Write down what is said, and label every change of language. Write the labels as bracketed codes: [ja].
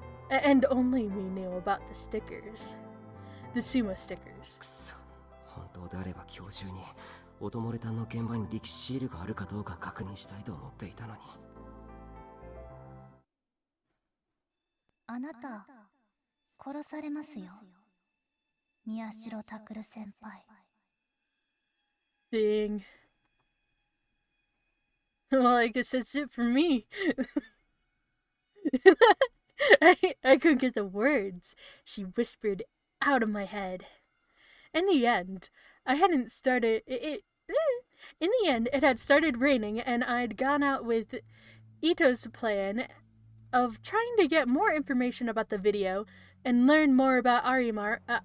[en] And only we knew about the stickers, the sumo stickers. [ja] くそ、本当であれば今日中にオトモレタンの現場に力士シールがあるかどうか確認したいと思っていたのに。あなた殺されますよ、宮代拓先輩。 [en] Dang. Well, I guess that's it for me. I couldn't get the words she whispered out of my head. In the end, I hadn't started in the end, it had started raining, and I'd gone out with Ito's plan of trying to get more information about the video and learn more about Arimura.